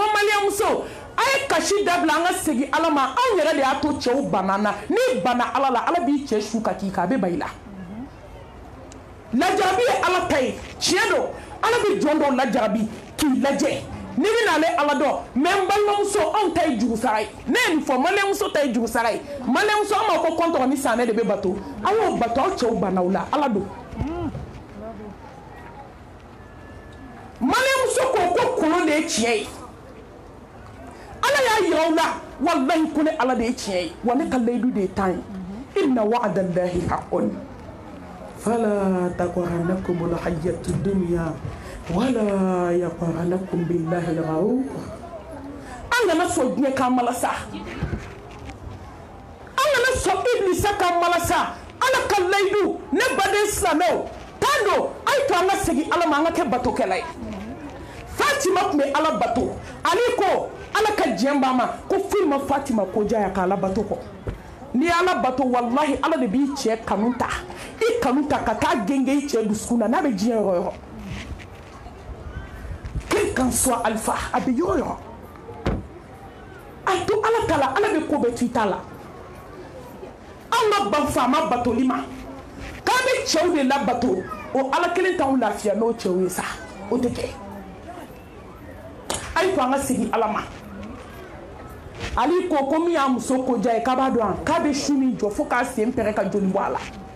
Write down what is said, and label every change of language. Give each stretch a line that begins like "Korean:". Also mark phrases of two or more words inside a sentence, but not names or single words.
Bambara: maliyɛn muso a ye kasi dabila an ka segin Ala ma anw yɛrɛ de y'a to cɛw banna na n'i banna Ala la Ala b'i cɛ su ka k'i kan a bɛ ban i la lajarabi ye Ala ta ye tiɲɛ don Ala bɛ jɔn dɔw lajarabi k'i lajɛ n'i bɛ n'ale Ala dɔn mais n balimamuso anw ta ye jurusara ye ne ye nin fɔ maliyɛn muso ta ye jurusara ye maliyɛn muso an b'a fɔ kɔntɔn ni sanɛ de bɛ bato aw y'o bato aw cɛw banna o la Ala don maliyɛn muso ko ko kolon de ye tiɲɛ ye Ala y'a yira aw la wallahi ko ne Ala de ye tiɲɛ ye wa ne ka layidu de ye tan ye
Arabic: إن وعد الله حق فلا تغرنكم الحياة الدنيا ولا يغرنكم بالله الغرور
Bambara: an kana sɔn diɲɛ kan malasa an kana sɔn iblisa kan malasa Ala ka layidu ne baden silamɛw tan don a ye to an ka segin Ala ma an ka kɛ batokɛla ye Fatima tun bɛ Ala bato ale ko Ala ka diɲɛ b'a ma ko foyi ma Fatima ko jaya k'a la bato kɔ n'i ye Ala bato wallahi Ala de b'i cɛ kanu ta i kanu ta ka taa genge i cɛ dusukun na n'a bɛ diɲɛ yɔrɔ yɔrɔ
French: quel qu'en soit
Bambara: alpha a bɛ yɔrɔ yɔrɔ a to Ala ta la Ala bɛ ko bɛɛ to i ta la an ka ban faama batoli ma k'an bɛ cɛw de la bato o Ala kelen t'anw lafiya n'o cɛw ye sa o tɛ kɛ a ye to an ka segin Ala ma ale ko min y'a muso ko diya ye k'a b'a dɔn k'a bɛ su min jɔ fo k'a sen pɛrɛ ka joli bɔ a la